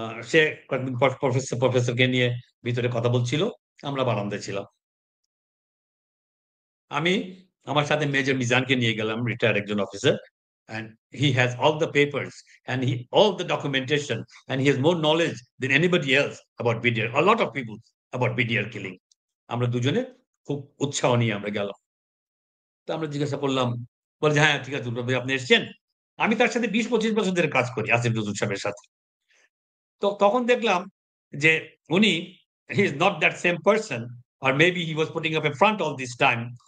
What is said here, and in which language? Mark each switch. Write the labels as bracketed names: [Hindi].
[Bangla] সে কয়েকদিন পর প্রফেসরকে নিয়ে ভিতরে কথা বলছিল, আমরা বারান্দায় ছিলাম। আমি আমার সাথে মেজর মিজানকে নিয়ে গেলাম, রিটায়ার্ড একজন officer, [English] and he has all the papers and all the documentation, and he has more knowledge than anybody else about BDR, a lot of people about BDR killing. [Bangla] আমরা দুজনে খুব উৎসাহ নিয়ে আমরা গেলাম। তো আমরা জিজ্ঞাসা করলাম, বলে যে হ্যাঁ ঠিক আছে ভাই, আপনি এসছেন। আমি তার সাথে 20-25 বছর ধরে কাজ করি, আসিফ নজরুল সাহেবের সাথে। তো তখন দেখলাম যে উনি [English] he is not that same person, [Bangla] আর [English] Maybe he was putting up a front all this time.